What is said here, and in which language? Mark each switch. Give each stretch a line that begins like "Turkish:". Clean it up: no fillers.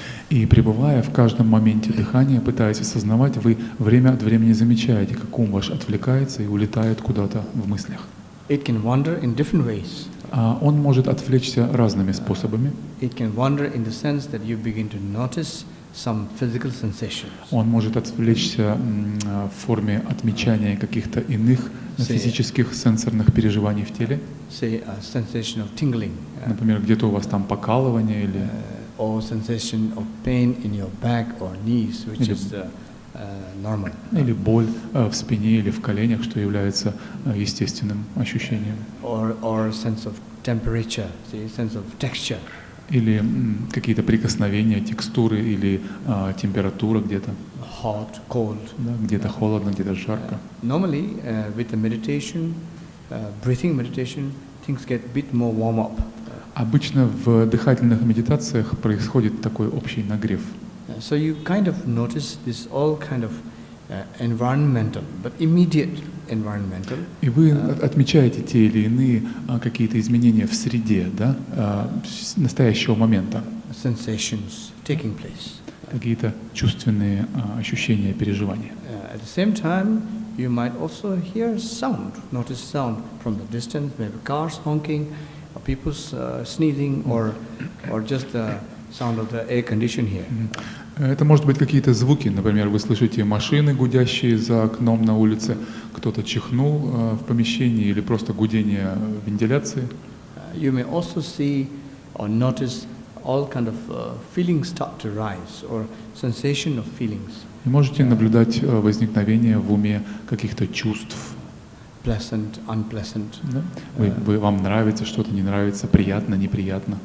Russian: И пребывая в каждом моменте дыхания, пытаясь осознавать, вы время от времени замечаете, как ум ваш отвлекается и улетает куда-то в мыслях.
English: It can wander in different ways.
Russian: Он может отвлечься разными способами.
English: It can wander in the sense that you begin to notice some physical sensations.
Russian: Он может отвлечься в форме отмечания каких-то иных физических сенсорных переживаний в теле.
English: Say a sensation of tingling.
Russian: Например, где-то у вас там покалывание или
English: or sensation of pain in your back or knees, which is normal.
Russian: Или боль в спине или в коленях, что является естественным ощущением.
English: Or sense of temperature, see, sense of texture.
Russian: Или какие-то прикосновения, текстуры или температура где-то.
English: Hot, cold.
Russian: Да, где-то холодно, где-то жарко.
English: Normally, with the meditation, breathing meditation, things get a bit more warm up.
Russian: Обычно в дыхательных медитациях происходит такой общий нагрев.
English: So you kind of notice this all kind of environmental, but immediate environmental.
Russian: И вы отмечаете те или иные какие-то изменения в среде, да, настоящего момента.
English: Sensations taking place.
Russian: Какие-то чувственные ощущения, переживания.
English: At the same time, you might also hear sound, notice sound from the distance, maybe cars honking, or people's sneezing, or just the sound of the air condition here.
Russian: Это может быть какие-то звуки, например, вы слышите машины, гудящие за окном на улице, кто-то чихнул в помещении или просто гудение вентиляции.
English: You may also see or notice all kind of feelings start to rise or sensation of feelings.
Russian: И можете наблюдать возникновение в уме каких-то чувств.
English: Pleasant, unpleasant.
Russian: Да? Вам нравится что-то, не нравится, приятно, неприятно.